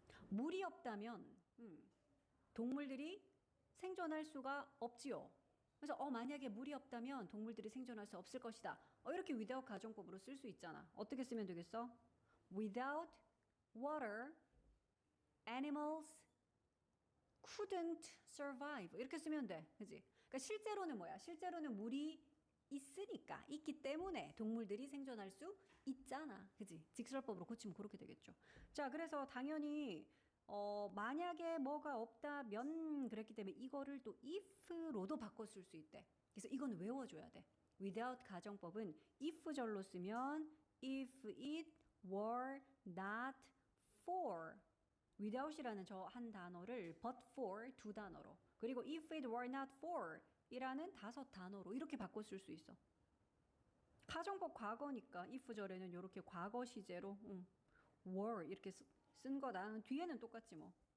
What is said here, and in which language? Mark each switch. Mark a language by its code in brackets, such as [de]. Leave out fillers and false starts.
[ko] 물이 없다면 동물들이 생존할 수가 없지요. 그래서 만약에 물이 없다면 동물들이 생존할 수 없을 것이다. 이렇게 without 가정법으로 쓸 수 있잖아. 어떻게 쓰면 되겠어? [en] Without water, animals couldn't survive. [ko] 이렇게 쓰면 돼. 그지? 그러니까 실제로는 뭐야? 실제로는 물이 있으니까, 있기 때문에 동물들이 생존할 수 있잖아. 그지? 직설법으로 고치면 그렇게 되겠죠. 자, 그래서 당연히 만약에 뭐가 없다면 그랬기 때문에 이거를 또 if로도 바꿔 쓸 수 있대. 그래서 이건 외워줘야 돼. without 가정법은 if절로 쓰면 [en] if it were not for. [ko] without이라는 저 한 단어를 but for 두 단어로, 그리고 [en] if it were not for [ko] 이라는 5단어로 이렇게 바꿔 쓸 수 있어. 가정법 과거니까 if절에는 이렇게 과거 시제로 were 이렇게 쓴 거다. 뒤에는 똑같지 뭐.